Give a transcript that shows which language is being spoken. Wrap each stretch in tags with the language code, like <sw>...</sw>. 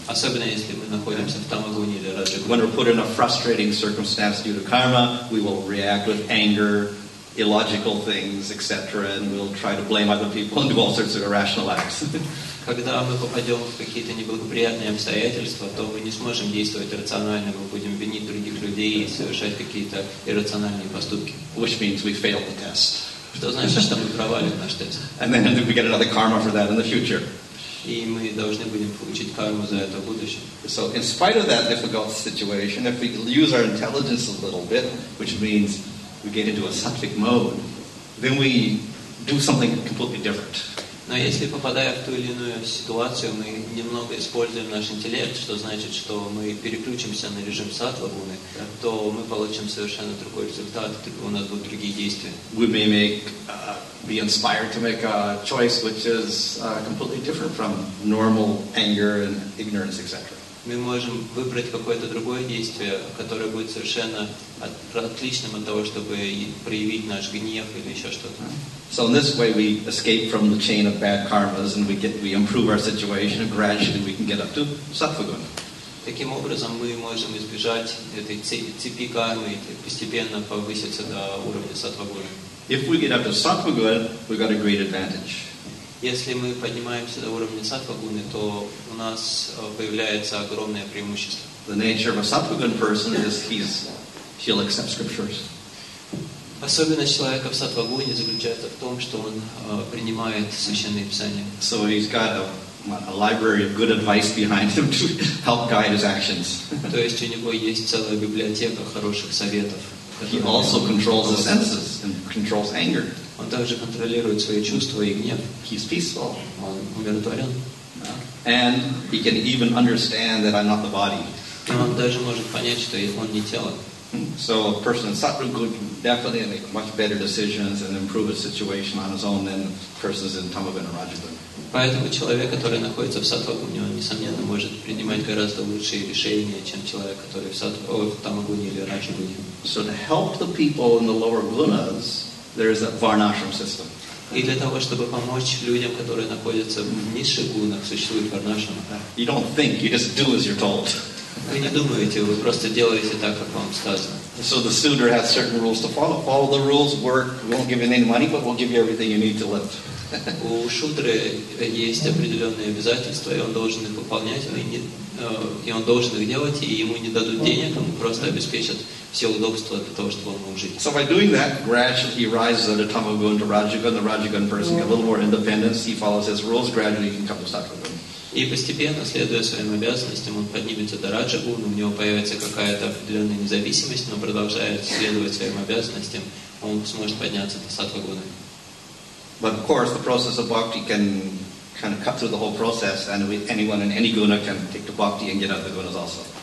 <ru>Особенно если мы находимся в тамагуне или</ru> <en>When</en> <ru>раджагуне.</ru> <en>we're put in a frustrating circumstance due to karma, we will react with anger, illogical things, etc., and we'll try to blame other people and do all sorts of irrational acts.</en> <ru>Когда мы попадем в какие-то неблагоприятные обстоятельства, то мы не сможем действовать рационально, мы будем винить других людей и совершать какие-то иррациональные поступки.</ru> <en>Which means we failed the test.</en> <ru>Что значит, что мы провалим наш тест.</ru> <en>And then we get another karma for that in the future.</en> <ru>И мы должны будем получить карму за это в будущем.</ru> <en>So in spite of that difficult situation, if we use our intelligence a little bit, which means we get into a sattvic mode, then we do something completely different.</en> <ru>Но если, попадая в ту или иную ситуацию, мы немного используем наш интеллект, что значит, что мы переключимся на режим саттва-гуны, то мы получим совершенно другой результат, у нас будут другие действия.</ru> <en>We may be inspired to make a choice which is completely different from normal anger and ignorance, etc.</en> <ru>Мы можем выбрать какое-то другое действие, которое будет совершенно отличным от того, чтобы проявить наш гнев или еще что-то.</ru> <en>So in this way we escape from the chain of bad karmas and we improve our situation and gradually we can get up to sattva-guna.</en> <ru>Таким образом мы можем избежать этой цепи кармы и постепенно повыситься до уровня саттва-гуны.</ru> <en>If we get up to sattva-guna, we've got a great advantage.</en> <ru>Если мы поднимаемся до уровня саттва-гуны, то у нас появляется огромное преимущество.</ru> <en>The nature of a sattva-guna person is he'll accept scriptures.</en> <ru>Особенность человека в саттва-гуне заключается в том, что он принимает священные писания.</ru> <en>So he's got a library of good advice behind him to help guide his actions.</en> <ru>То есть у него есть целая библиотека хороших советов.</ru> <en>He also controls the senses and controls anger.</en> <ru>Он также контролирует свои чувства и гнев.</ru> <en>He's peaceful.</en> <ru>Он умиротворен.</ru> <en>And he can even understand that I'm not the body.</en> <ru>И он даже может понять, что он не тело.</ru> <en>So a person in sattva-guna can definitely make much better decisions and improve his situation on his own than persons in tamaguna and rajaguna.</en> <ru>Поэтому человек, который находится в саттва-гуне, он, несомненно, может принимать гораздо лучшие решения, чем человек, который в тамагуне или раджагуне.</ru> <en>So to help the people in the lower gunas, there is a varnashram system.</en> <ru>И для того, чтобы помочь людям, которые находятся в низших гунах, существует варнашрам.</ru> <en>You don't think, you just do as you're told.</en> <ru>Вы не думаете, вы просто делаете так, как вам сказано.</ru> <en>So the student has certain rules to follow. Follow the rules, work, we won't give you any money, but we'll give you everything you need to live.</en> <ru>У шудры есть определенные обязательства, и он должен их выполнять, и он должен их делать, и ему не дадут денег, ему просто обеспечат все удобства для того, чтобы он мог жить.</ru> <en>So by doing that, gradually he rises out of tamaguna to rajaguna. The rajaguna person gets a little more independence. He follows his rules. Gradually he can come to sattva-guna.</en> <ru>И постепенно, следуя своим обязанностям, он поднимется до раджагуны, у него появится какая-то определенная независимость, но продолжая следовать своим обязанностям, он сможет подняться до саттва-гуны.</ru> <en>But of course, the process of bhakti can kind of cut through the whole process, and anyone in any guna can take to bhakti and get out of the gunas also.</en>